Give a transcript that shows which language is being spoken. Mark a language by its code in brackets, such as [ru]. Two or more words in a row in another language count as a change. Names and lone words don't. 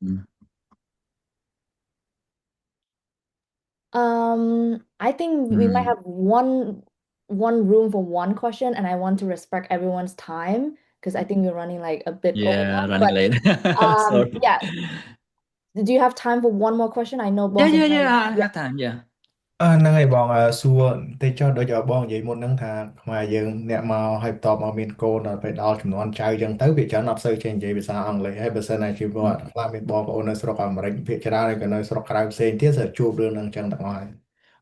[en] I think we might have one room for one question, and I want to respect everyone's time because I think we're running like a bit over time. Running late. Yeah. Do you have time for one more question? I know both. Yeah. I have time. Yeah. [km] ហ្នឹងហើយបងសួរតែចុះដូចបងនិយាយមុនហ្នឹងថាខ្មែរយើងអ្នកមកហើយបន្តមកមានកូនដល់ពេលដល់ចំនួនចៅចឹងទៅវាច្រើនអត់សូវចេះនិយាយភាសាអង់គ្លេស ហើយបើសិនណាជាគាត់ខ្លះមានបងប្អូននៅស្រុកអាមេរិកភាគច្រើនហើយក៏នៅស្រុកក្រៅផ្សេងទៀតsẽជួបរឿងហ្នឹងចឹងទាំងអស់ហើយបើ